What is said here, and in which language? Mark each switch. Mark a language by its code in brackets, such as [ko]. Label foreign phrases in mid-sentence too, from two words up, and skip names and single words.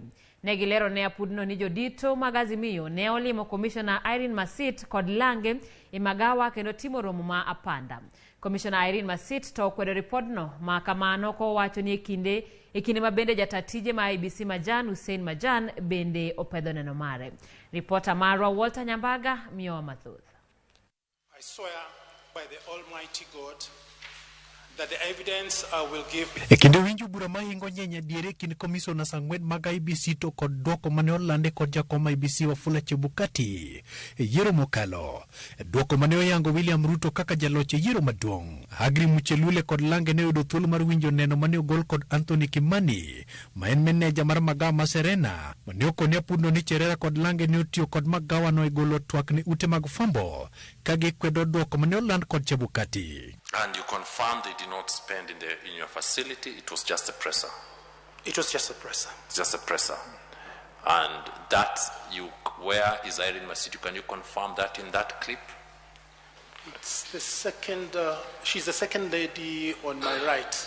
[luo] Ne gilero ne apudno ni jodito mag Azimio ne olimo komishona Irene Masit kod Lange e magawa kendo timo romo ma apanda. Komishona Irene Masit to okwedo ripodno ma kamano kowacho ni e kinde ma bende jatatije ma IEBC Majan Hussein Majan bende opedho neno mare. Reporter marwa Walter Nyambaga miyowa mathoth. [en] I swear by the Almighty God that the evidence I will give. [luo] Kinde winjo bura mahingo nyenya diere kin komishonas ang'wen mag IEBC to kod dwoko mane olande kod jakom IEBC Wafula Chebukati yiero mokalo. Dwoko mane oyango William Ruto kaka jaloch yiero maduong'. Agri Muchelule kod Lange ne yudo thuolo mar winjo neno mane ogol kod Anthony Kimani ma en meneja mar magawa ma Serena mane okone apudno ni Cherera kod Lange ne otiyo kod magawa no e golo twak ne ute mag fwambo ka gikwedo dwoko mane oland kod Chebukati. [en] And you confirmed they did not spend in your facility, it was just a presser. It was just a presser. Just a presser. And that where is Irene Masit? Can you confirm that in that clip? It's the second, she's the second lady on my right.